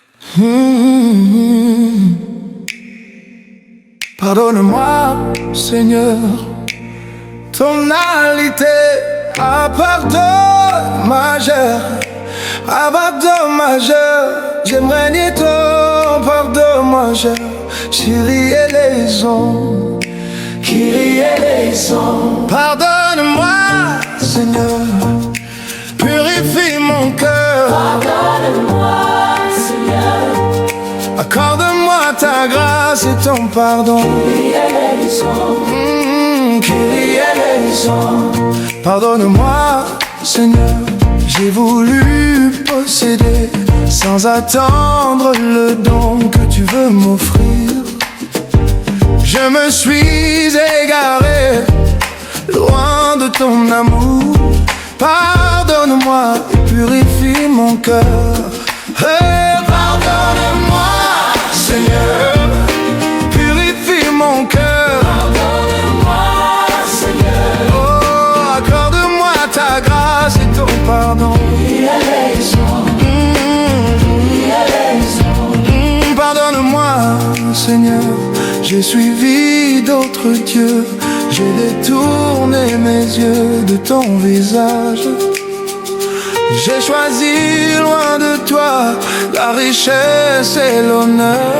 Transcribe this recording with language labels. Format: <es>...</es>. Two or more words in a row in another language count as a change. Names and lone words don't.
<fr>Mmh. Pardonne-moi, Seigneur, tonalité à pardon majeur, à pardon majeur. J'aimerais nier ton pardon majeur.</fr> <el>Κύριε ελέησον, Κύριε ελέησον.</el> <fr>Pardonne-moi, Seigneur, purifie mon cœur. Pardonne-moi, Seigneur. Accorde-moi ta grâce et ton pardon.</fr> <el>Κύριε ελέησον, Κύριε ελέησον.</el> <fr>Pardonne-moi, Seigneur, j'ai voulu posséder sans attendre le don que tu veux m'offrir. Je me suis égaré loin de ton amour. Pardonne-moi et purifie mon cœur. Pardonne-moi, Seigneur, purifie mon cœur. pardonne-moi, Seigneur. Oh, accorde-moi ta grâce et ton pardon.</fr> <el>Κύριε ελέησον, Κύριε ελέησον.</el> <fr>Pardonne-moi, Seigneur, j'ai suivi d'autres dieux. J'ai détourné mes yeux de ton visage. J'ai choisi loin de toi la richesse et l'honneur.</fr>